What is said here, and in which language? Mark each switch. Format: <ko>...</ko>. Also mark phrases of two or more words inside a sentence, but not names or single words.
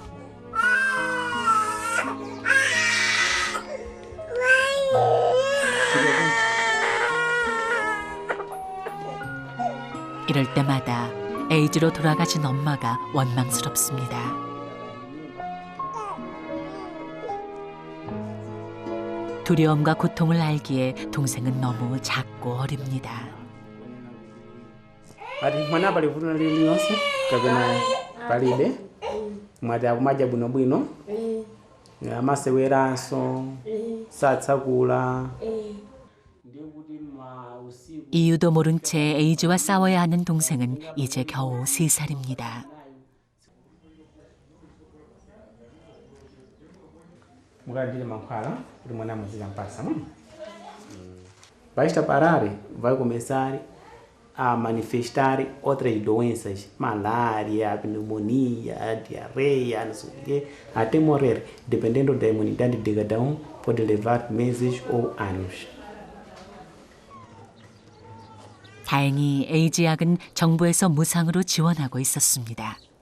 <ko>이럴 때마다 에이즈로 돌아가신 엄마가 원망스럽습니다. 두려움과 고통을 알기에 동생은 너무 작고 어립니다.</ko> <ny>Mana bali vuna lili nosi kabena palide maja buno bwino amaseweranso satsakula.</ny> <ko>이유도 모른 채 에이즈와 싸워야 하는 동생은 이제 겨우 3살입니다.</ko> <pt>Basta parar, vai começar a manifestar outras doenças, malária, pneumonia, diarreia, não sei o quê, até morrer. Dependendo da imunidade de cada um, pode levar meses ou anos.</pt> <ko>다행히 에이즈 약은 정부에서 무상으로 지원하고 있었습니다.</ko>